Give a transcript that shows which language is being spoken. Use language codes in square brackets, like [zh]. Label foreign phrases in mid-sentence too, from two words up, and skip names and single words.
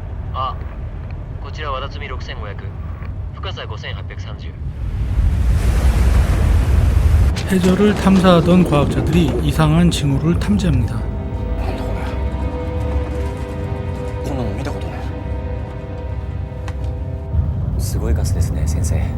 [ja] あ、こちら和田摘6500、深さ5830。 [ko] 해저를 탐사하던 과학자들이 이상한 징후를 탐지합니다. [ja] なんだこれ。こんなの見たことない。すごいガスですね、先生。